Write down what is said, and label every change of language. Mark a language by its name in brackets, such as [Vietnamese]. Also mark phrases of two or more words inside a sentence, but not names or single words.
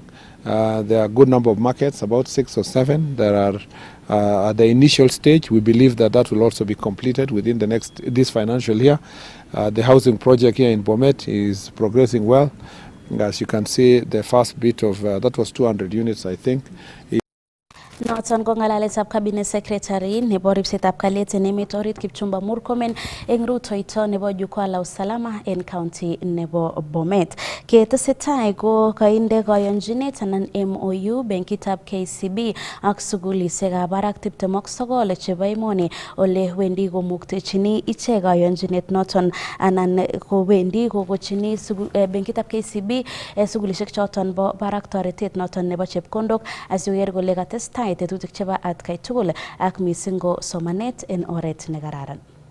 [English] There are a good number of markets, about 6 or 7. There are at the initial stage. We believe that will also be completed within this financial year. The housing project here in Bomet is progressing well. As you can see, the first bit of that was 200 units, I think. [Kipsigis] Noton ko ngalalet [English] cabinet secretary [Kipsigis] nebo ripsetab kalyet en emet orit Kipchumba Murkomen eng rutoito nebo Jukwaa la Usalama en county nebo Bomet. Ketesetai ko kainde kayonjinet anan MOU benkitab KCB ak sugulisiekab barak 29 chebo emoni ole wendi komuktechini ichek kayonjinet noton anan ko wendi kokochini benkitab KCB sugulisiek choton bo barak toretet noton nebo chepkondok asikoker kole katestai tetutik chebo atkai tugul ak mising ko somanet en oret ne kararan.